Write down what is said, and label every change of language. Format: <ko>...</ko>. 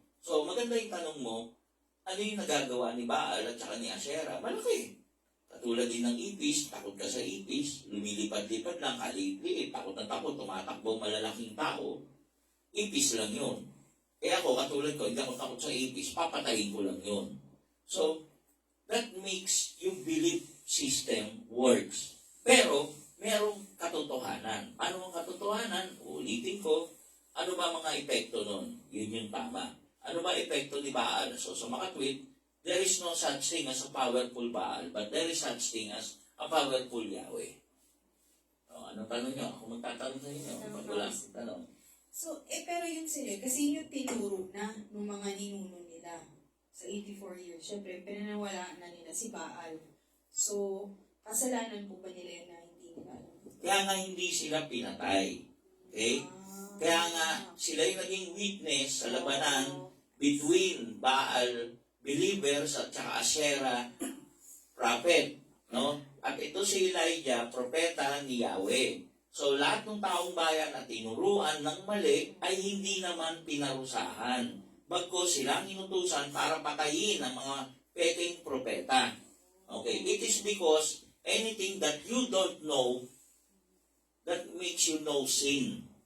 <tl>So, maganda yung tanong mo, ano yung nagagawa ni Baal at saka ni Asherah? Malaki. Katulad din ng ipis, takot ka sa ipis, lumilipad-lipad lang, kaliit-liit, takot na takot, tumatakbo malalaking tao. Ipis lang yun. Kaya ako, katulad ko, hindi ako takot sa ipis, papatayin ko lang yun.</tl> <en>So, that makes yung belief system works.</en> <tl>Pero, merong katotohanan. Ano ang katotohanan? Ulitin ko, ano ba mga epekto nun? Yun yung tama. Ano ba epekto ni Baal? So, sa makatwid,</tl> <en>there is no such thing as a powerful Baal, but there is such thing as a powerful Yahweh.</en> <tl>O, ano tanong nyo? Ako magtatanong sa inyo pag wala akong tanong. So, pero yun sila, kasi yun yung tinuro na ng mga ninuno nila sa 84 years. Siyempre, pinanawalaan na nila si Baal. So, kasalanan po ba nila yun na hindi nila alam? Kaya nga hindi sila pinatay. Okay? Kaya nga sila yung naging witness sa labanan between Baal believers at saka Asherah prophet. No? At ito si Elijah, propeta ni Yahweh. So lahat ng taong bayan na tinuruan ng mali ay hindi naman pinarusahan. Bagkus silang inutusan para patayin ang mga peking propeta. Okay?</tl> <en>It is because anything that you don't know that makes you know sin.</en>